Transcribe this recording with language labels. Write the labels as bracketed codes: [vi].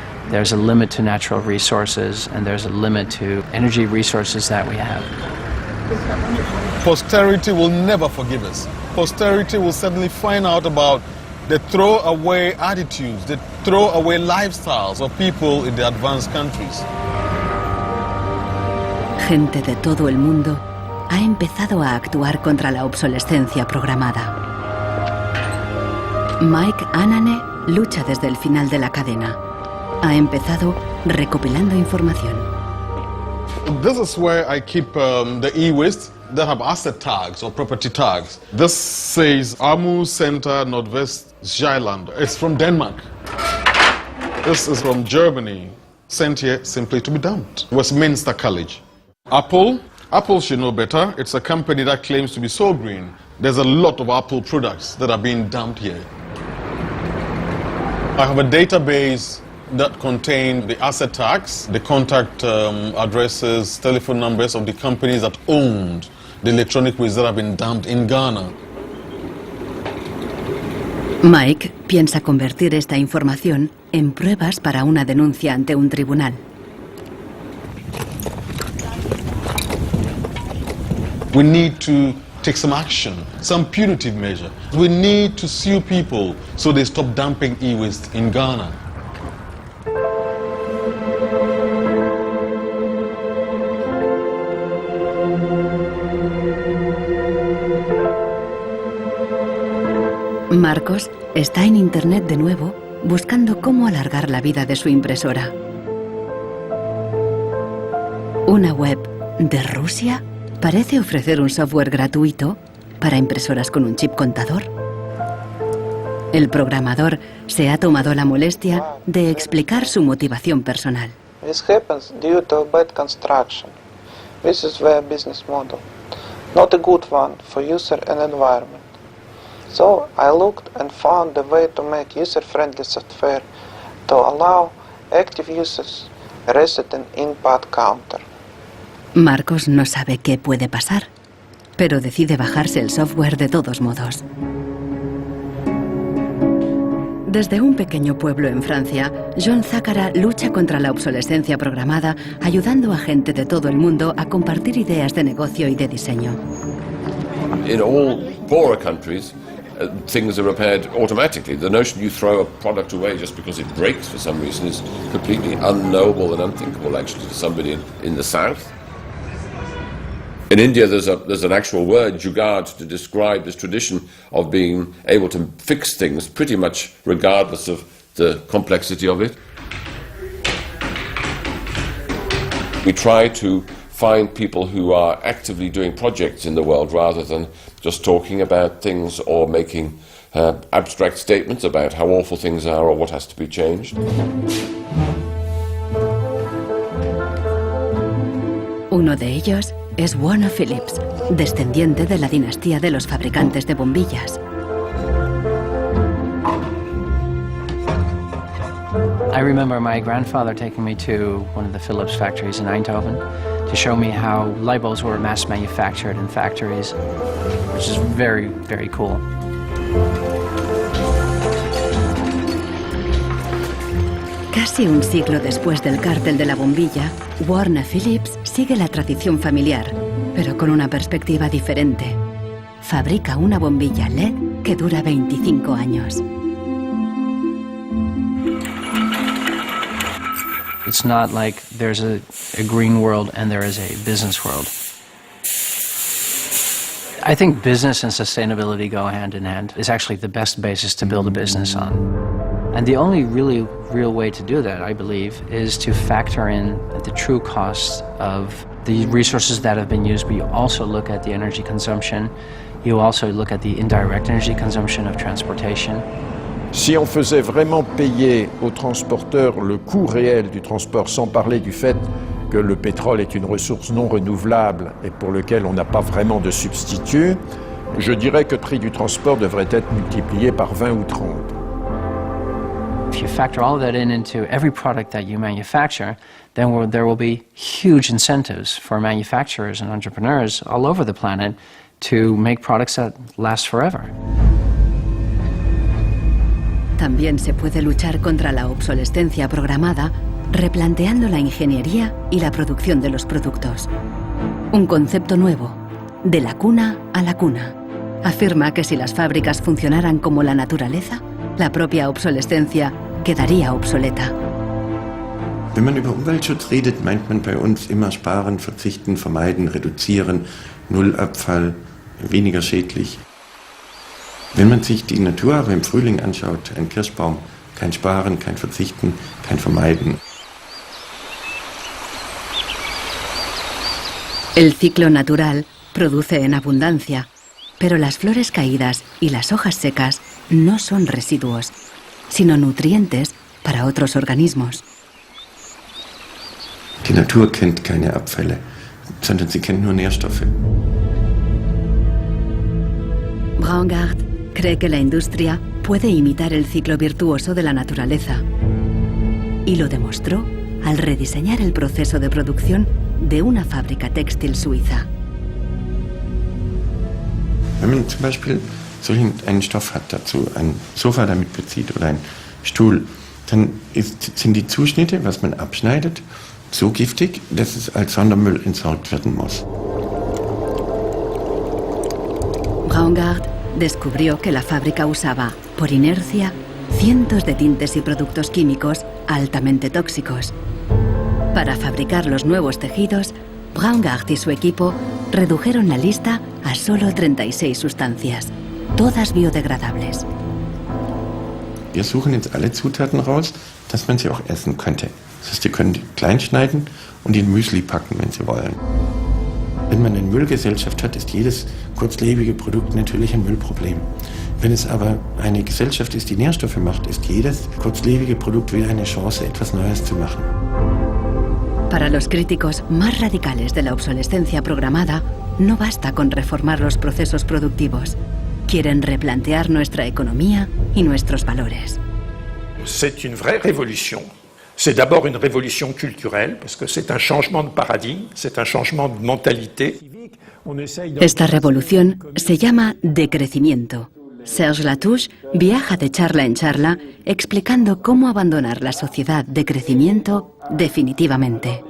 [en] There's a limit to natural resources and there's a limit to energy resources that we have. Posterity will never forgive us. Posterity will suddenly find out about the throwaway attitudes, the throwaway lifestyles of people in the advanced countries. [es] Gente de todo el mundo ha empezado a actuar contra la obsolescencia programada. Mike Anane lucha desde el final de la cadena. Ha empezado recopilando información. [en] This is where I keep the e-waste that have asset tags or property tags. This says Amu Center Nordwest Zeeland. It's from Denmark. This is from Germany, sent here simply to be dumped. Westminster College. Apple should know better. It's a company that claims to be so green. There's a lot of Apple products that are being dumped here. I have a database that contain the asset tags, the contact addresses, telephone numbers of the companies that owned the electronic waste that have been dumped in Ghana. [es] Mike piensa convertir esta información en pruebas para una denuncia ante un tribunal. [en] We need to take some action, some punitive measure. We need to sue people so they stop dumping e-waste in Ghana. [es] Marcos está en internet de nuevo buscando cómo alargar la vida de su impresora. Una web de Rusia parece ofrecer un software gratuito para impresoras con un chip contador. El programador se ha tomado la molestia de explicar su motivación personal. [en] This happens due to bad construction. This is their business model. Not a good one for user and environment. So I looked and found a way to make user-friendly software to allow active users reset an input counter. [es] Marcos no sabe qué puede pasar, pero decide bajarse el software de todos modos. Desde un pequeño pueblo en Francia, John Zacara lucha contra la obsolescencia programada, ayudando a gente de todo el mundo a compartir ideas de negocio y de diseño. [en] In all poorer countries, things are repaired automatically. The notion you throw a product away just because it breaks for some reason is completely unknowable and unthinkable, actually, to somebody in the south. In India, there's an actual word, jugaad, to describe this tradition of being able to fix things pretty much regardless of the complexity of it. We try to find people who are actively doing projects in the world rather than just talking about things or making abstract statements about how awful things are or what has to be changed. [es] Uno de ellos es Warner Phillips, descendiente de la dinastía de los fabricantes de bombillas. [en] I remember my grandfather taking me to one of the Philips factories in Eindhoven to show me how light bulbs were mass manufactured in factories, which is very, very cool. [es] Casi un siglo después del cártel de la bombilla, Warner Phillips sigue la tradición familiar, pero con una perspectiva diferente. Fabrica una bombilla LED que dura 25 años. [en] It's not like there's a green world and there is a business world. I think business and sustainability go hand in hand. It's actually the best basis to build a business on. And the only really real way to do that, I believe, is to factor in the true costs of the resources that have been used, but you also look at the energy consumption, you also look at the indirect energy consumption of transportation. [fr] Si on faisait vraiment payer aux transporteurs le coût réel du transport, sans parler du fait que le pétrole est une ressource non renouvelable et pour lequel on n'a pas vraiment de substitut, je dirais que le prix du transport devrait être multiplié par 20 ou 30. [en] If you factor all of that into every product that you manufacture, then there will be huge incentives for manufacturers and entrepreneurs all over the planet to make products that last forever. [es] También se puede luchar contra la obsolescencia programada replanteando la ingeniería y la producción de los productos. Un concepto nuevo, de la cuna a la cuna. Afirma que si las fábricas funcionaran como la naturaleza, la propia obsolescencia quedaría obsoleta. [de] Wenn man über Umweltschutz redet, meint man bei uns immer sparen, verzichten, vermeiden, reduzieren, Nullabfall, weniger schädlich. Wenn man sich die Natur aber im Frühling anschaut, ein Kirschbaum, kein Sparen, kein Verzichten, kein Vermeiden. [es] El ciclo natural produce en abundancia, pero las flores caídas y las hojas secas no son residuos, sino nutrientes para otros organismos. [de] Die Natur kennt keine Abfälle, sondern sie kennt nur Nährstoffe. [es] Braungart cree que la industria puede imitar el ciclo virtuoso de la naturaleza. Y lo demostró al rediseñar el proceso de producción de una fábrica textil suiza. [de] Wenn man zum Beispiel einen Stoff hat dazu, ein Sofa damit bezieht oder ein Stuhl, dann sind die Zuschnitte, was man abschneidet, so giftig, dass es als Sondermüll entsorgt werden muss. [es] Braungart descubrió que la fábrica usaba, por inercia, cientos de tintes y productos químicos altamente tóxicos. Para fabricar los nuevos tejidos, Braungart y su equipo redujeron la lista a solo 36 sustancias, todas biodegradables. [de] Wir suchen jetzt alle Zutaten raus, dass man sie auch essen könnte. Das heißt, ihr könnt klein schneiden und in Müsli packen, wenn Sie wollen. Wenn man eine Müllgesellschaft hat, ist jedes kurzlebige Produkt natürlich ein Müllproblem. Wenn es aber eine Gesellschaft ist, die Nährstoffe macht, ist jedes kurzlebige Produkt wieder eine Chance, etwas Neues zu machen. [es] Para los críticos más radicales de la obsolescencia programada, no basta con reformar los procesos productivos. Quieren replantear nuestra economía y nuestros valores. [fr] C'est une vraie révolution. C'est d'abord une révolution culturelle, parce que c'est un changement de paradigme, c'est un changement de mentalité. [es] Esta revolución se llama decrecimiento. Serge Latouche viaja de charla en charla explicando cómo abandonar la sociedad de crecimiento definitivamente.